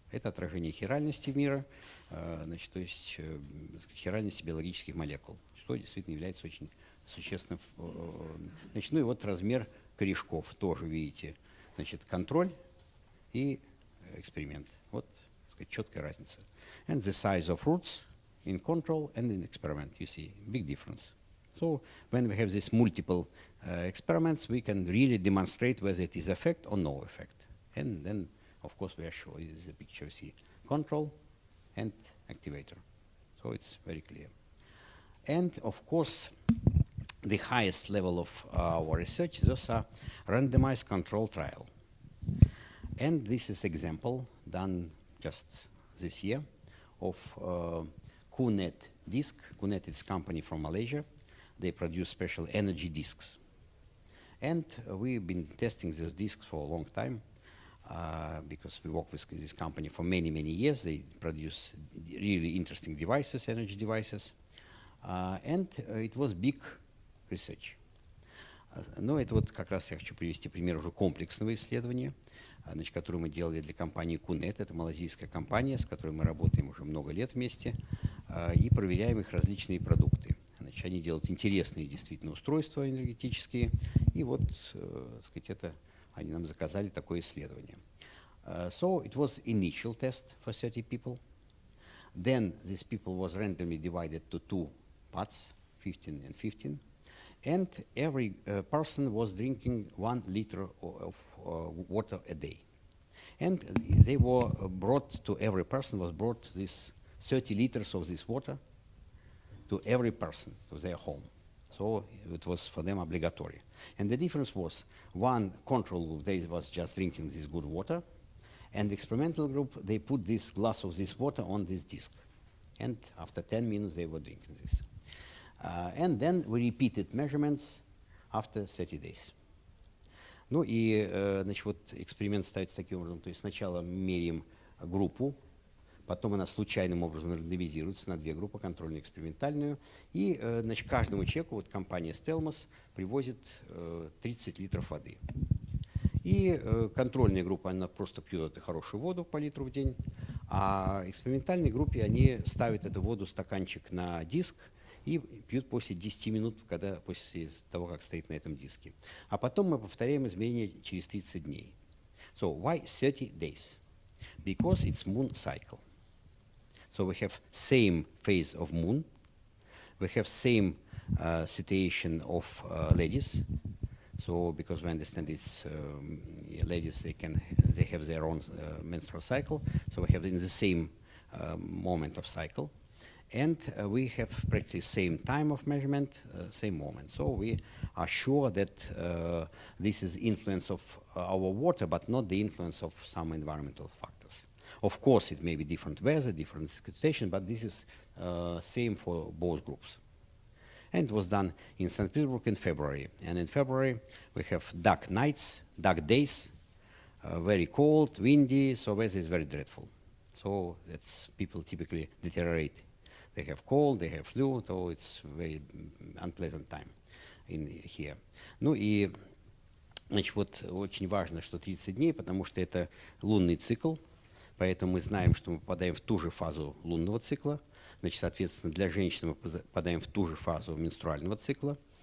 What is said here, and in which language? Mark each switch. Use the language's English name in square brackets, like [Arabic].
[Russian] Это отражение хиральности мира, значит, то есть хиральности биологических молекул, что действительно является очень существенным. Значит, ну и вот размер корешков тоже видите. Значит, контроль и эксперимент. Вот, так сказать, четкая разница. [English] And the size of roots in control and in experiment, you see, big difference. So when we have these multiple experiments, we can really demonstrate whether it is effect or no effect. And then, of course, we are sure this is a picture, see, control and activator. So it's very clear. And of course, the highest level of our research, those are randomized control trial. And this is example done just this year of Kunet disk. Kunet is a company from Malaysia. They produce special energy disks. And we've been testing those disks for a long time because we work with this company for many, many years. They produce really interesting devices, energy devices. And it was big research. [Russian] Но это вот как раз я хочу привести пример уже комплексного исследования, значит, которое мы делали для компании Kunet. Это малазийская компания, с которой мы работаем уже много лет вместе, и проверяем их различные продукты. Значит, они делают интересные действительно устройства энергетические, и вот, так сказать, это они нам заказали такое исследование. [English] So it was initial test for 30 people. Then these people was randomly divided to two parts, 15 and 15. And every person was drinking 1 liter of water a day. And they were brought to every person was brought this 30 liters of this water to every person to their home. So it was for them obligatory. And the difference was one control group, they was just drinking this good water, and the experimental group, they put this glass of this water on this disc. And after 10 minutes, they were drinking this. And then we repeated measurements after 30 days. [Russian] Ну и, значит, вот эксперимент ставится таким образом, то есть сначала меряем группу, потом она случайным образом рандомизируется на две группы, контрольную и экспериментальную, и, значит, каждому человеку, вот компания Stelmos привозит 30 литров воды. И контрольная группа, она просто пьет эту хорошую воду по литру в день, а экспериментальной группе они ставят эту воду, стаканчик на диск, и пьют после 10 минут, когда, после того, как стоит на этом диске. А потом мы повторяем измерения через 30 дней. [English] So why 30 days? Because it's moon cycle. So we have same phase of moon. We have same situation of ladies. So because we understand it's ladies, they have their own menstrual cycle. So we have in the same moment of cycle. And we have practically same time of measurement, same moment. So we are sure that this is influence of our water, but not the influence of some environmental factors. Of course, it may be different weather, different situation, but this is same for both groups. And it was done in St. Petersburg in February. And in February, we have dark nights, dark days, very cold, windy, so weather is very dreadful. So that's people typically deteriorate. They have cold, they have flu, so it's very unpleasant time in here. [Russian] Ну и, значит, вот очень важно, что 30 дней, потому что это лунный цикл, поэтому мы знаем, что мы попадаем в ту же фазу лунного цикла. Значит, соответственно, для женщин мы попадаем в ту же фазу менструального цикла.